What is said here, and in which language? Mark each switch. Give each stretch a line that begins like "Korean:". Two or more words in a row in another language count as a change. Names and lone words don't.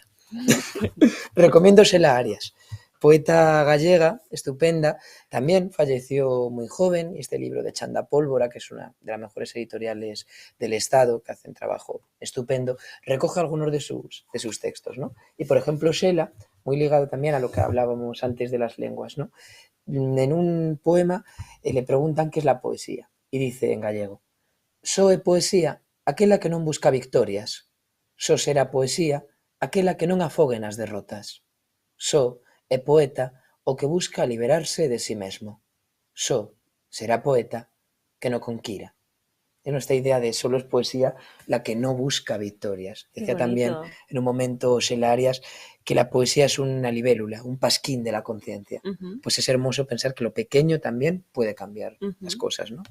Spanish: Recomiendo Xela Arias, poeta gallega, estupenda, también falleció muy joven, y este libro de Chanda Pólvora, que es una de las mejores editoriales del Estado, que hacen trabajo estupendo, recoge algunos de sus textos, ¿no? Y por ejemplo Xela, muy ligado también a lo que hablábamos antes de las lenguas, ¿no? En un poema le preguntan qué es la poesía, y dice en gallego:
Galician: "Só é poesía aquela que non busca victorias, só será poesía aquela que non afogue nas derrotas, só é poeta o que busca liberarse de sí mesmo, só será poeta que no conquira".
Spanish: En esta idea de solo es poesía la que no busca victorias. Decía también en un momento Xela Arias que la poesía es una libélula, un pasquín de la conciencia. Pues es hermoso pensar que lo pequeño también puede cambiar las cosas, ¿no?